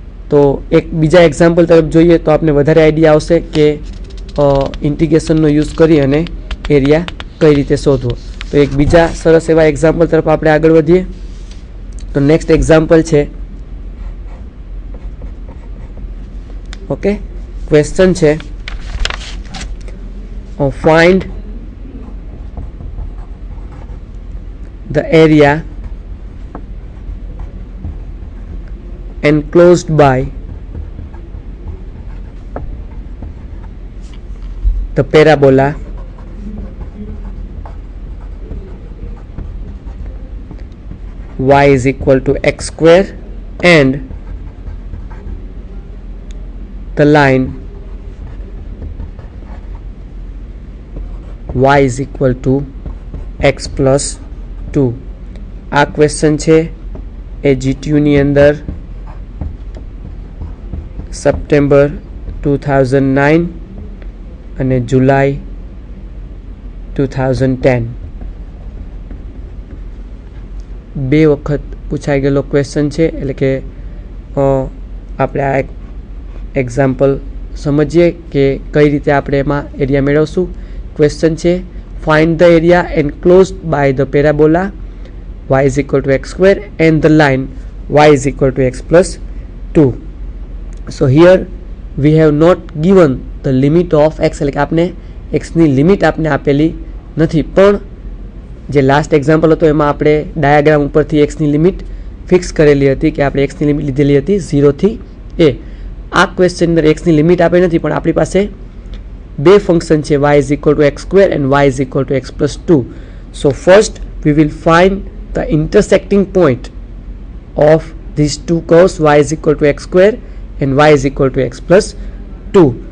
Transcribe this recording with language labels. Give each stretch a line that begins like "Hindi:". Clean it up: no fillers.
Gujarati: તો એક બીજા એક્ઝામ્પલ તરફ જોઈએ તો આપણે વધારે આઈડિયા આવશે કે ઇન્ટિગ્રેશનનો યુઝ કરી અને એરિયા કઈ રીતે શોધવો. તો એક બીજા સરસ એવા એક્ઝામ્પલ તરફ આપણે આગળ વધીએ. તો નેક્સ્ટ એક્ઝામ્પલ છે, ઓકે, ક્વેશ્ચન છે
English: Find the area enclosed by the parabola y is equal to x square and the line y is equal to x plus 2.
Gujarati: આ ક્વેશ્ચન છે એ જીટીયુની અંદર સપ્ટેમ્બર 2009 અને જુલાઈ 2010 બે વખત પૂછાઈ ગયેલો ક્વેશ્ચન છે. એટલે કે આપણે આ એક્ઝામ્પલ સમજીએ કે કઈ રીતે આપણે એમાં એરિયા મેળવશું. ક્વેશ્ચન છે
English: find the area enclosed by the parabola y is equal to x square and the line y is equal to x plus 2. So here we have not given the limit of x,
Gujarati: એટલે કે આપણે x ની limit આપણે આપેલી નથી, પણ જે last example હતો એમાં આપણે ડાયાગ્રામ ઉપરથી x ની લિમિટ ફિક્સ કરેલી હતી કે આપણે x ની લિમિટ લીધેલી હતી 0 થી a. આ ક્વેશ્ચન અંદર x ની લિમિટ આપેલી નથી, પણ આપણી પાસે બે ફંક્શન છે
English: y is equal to x square and y is equal to x plus 2. So first we will find the intersecting point of these two curves, y is equal to x square and y is equal to x plus 2.